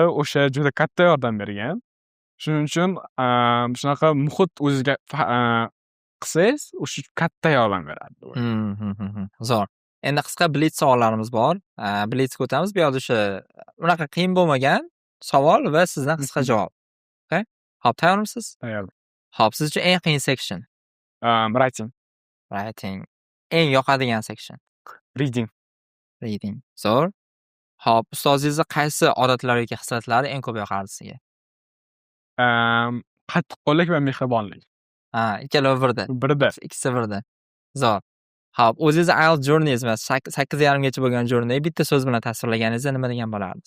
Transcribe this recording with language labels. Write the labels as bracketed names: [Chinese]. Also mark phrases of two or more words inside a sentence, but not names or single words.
[Uzbek] O'sha juda katta yordam bergan. Shuning uchun shunaqa muhit o'zingizga qilsangiz, o'sha katta yordam beradi. Zo'r. Endi qisqa blitz savollarimiz bor. Blitzga o'tamiz. Bu yerda o'sha unaqa qiyin bo'lmagan savol va sizdan qisqa javob. Okay? Xo'p, tayyormisiz? Tayyor. Xo'p, siz uchun eng qiyin section. Writing. Writing. Eng yoqadigan section. Reading. Reading. Zo'r. Hop, ustozingizni qaysi odatlari yoki xislatlari eng ko'p yoqardi sizga? Qattiqqo'llik va mehribonlik. Ikkalovi birda. Birda. Ikkisi birda. Zo'r. Hop, o'zingizni IELTS journeyingizmi 8,5 gacha bo'lgan journey bitta so'z bilan tasvirlaganingizda nima degan bo'lardingiz?